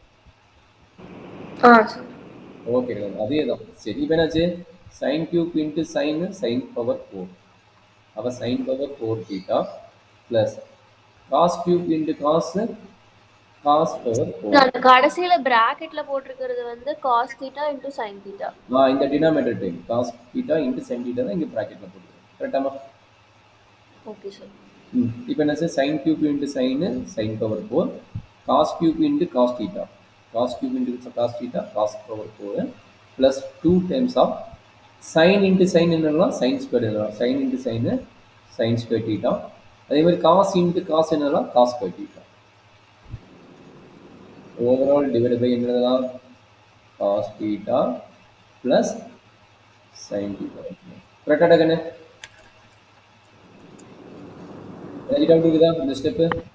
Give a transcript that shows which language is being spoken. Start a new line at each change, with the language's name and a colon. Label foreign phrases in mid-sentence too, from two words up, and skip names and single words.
Tamil: ஓகே அதே தான் சரி இப்போ என்னாச்சு
English: sin cube into sin power 4 அப்போ sin power 4 θ plus cos cube into cos power 4
Tamil: அந்த கடைசில பிராக்கெட்ல போட்டுக்கிறது வந்து
English: cos θ into sin θ
Tamil: இந்த
English: denominator time cos θ into sin θ
Tamil: தான் இங்க பிராக்கெட்ல போட்டுருக்கேன் கரெக்ட்டாமா
English: okay sir
Tamil: இப்போ என்ன
English: sin cube into sin power 4 cos cube into cos theta. Cos cube into cos theta, cos power 4 plus 2 times of sin into sin என்னலாம் sin square என்னலாம் sin into sin sin square theta.
Tamil: அதே மாதிரி
English: cos into cos என்னலாம் cos square theta. Overall divided by என்னலாம் cos theta plus sin theta.
Tamil: கரெக்டாக கண்ணு ஏதாவது டவுட் இருக்குதா இந்த ஸ்டெப்பு?